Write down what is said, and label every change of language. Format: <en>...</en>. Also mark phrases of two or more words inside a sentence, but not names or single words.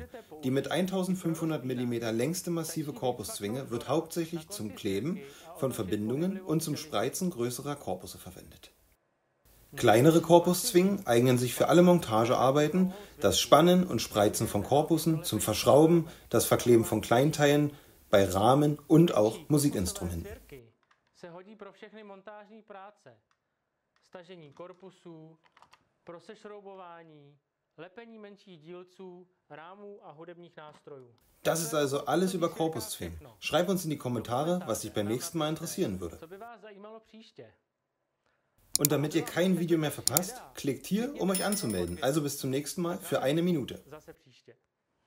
<de>Die mit 1500 mm längste massive Korpuszwinge wird hauptsächlich zum Kleben von Verbindungen und zum Spreizen größerer Korpusse verwendet. Kleinere Korpuszwingen eignen sich für alle Montagearbeiten, das Spannen und Spreizen von Korpussen, zum Verschrauben, das Verkleben von Kleinteilen, bei Rahmen und auch Musikinstrumenten.</de> <cs>Stažení korpusů, pro sešroubování, lepení menších dílců, rámů a hudebních nástrojů.</cs> <de>Das ist also alles über Korpuszwingen. Schreib uns in die Kommentare, was dich beim nächsten Mal interessieren würde. Und damit ihr kein Video mehr verpasst, klickt hier, um euch anzumelden. Also bis zum nächsten Mal für eine Minute.</de>